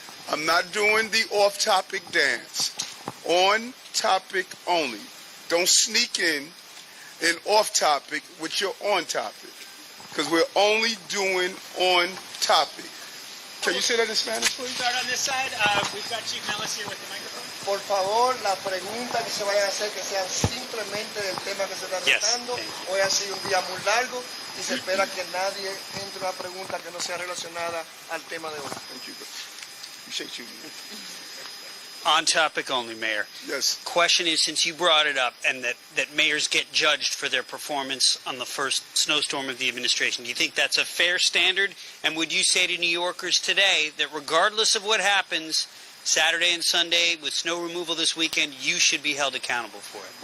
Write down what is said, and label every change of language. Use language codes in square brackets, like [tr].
[en] I'm not doing the off topic dance. On topic only. Don't sneak in off topic with your on topic, because we're only doing on topic. Can you say that in Spanish, please? Start on this side. We've got Chief Mellis here with the microphone. [es] Por favor, las preguntas que se vayan a hacer que sean simplemente del tema que se está tratando. Hoy ha sido un día muy largo y se espera que nadie entre una pregunta que no sea relacionada al tema de hoy. [en] Thank you. Appreciate you. On topic only, Mayor. Yes. Question is, since you brought it up and that mayors get judged for their performance on the first snowstorm of the administration, do you think that's a fair standard? And would you say to New Yorkers today that regardless of what happens Saturday and Sunday with snow removal this weekend, you should be held accountable for it?